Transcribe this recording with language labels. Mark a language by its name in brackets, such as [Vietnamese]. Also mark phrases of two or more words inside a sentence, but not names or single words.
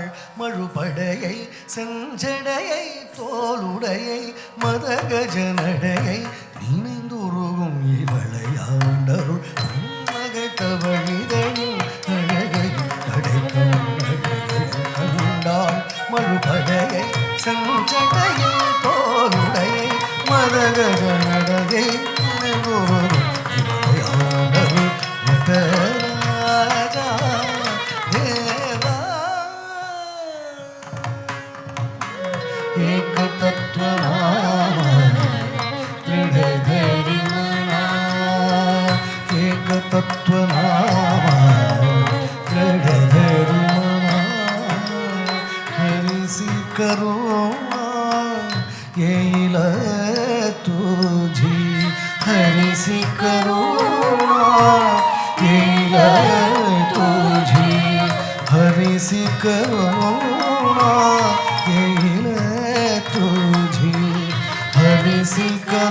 [Tamil] மழுபடையை செஞ்சடையை தோளுடையை மதகஜனடையை நினைந்துருகும் இவளையாண்டருள் உன்னகைத்த வழிதழின் அழகையும் கடைக்கண் அழகையும் கண்டாள் மழுபடையை செஞ்சடையை தோளுடையை மதகஜனடையை நினைந்துருகும் இவளையாண்டருள் நடராஜா தேவா [Marathi] एक तत्व नाम दृढ़धरि मना एक तत्व नाम दृढ़धरि मना हरिसी करुणा येईल तुझी हरिसी करुणा येईल तुझी हरिसी करुणा येईल तुझी हरिसी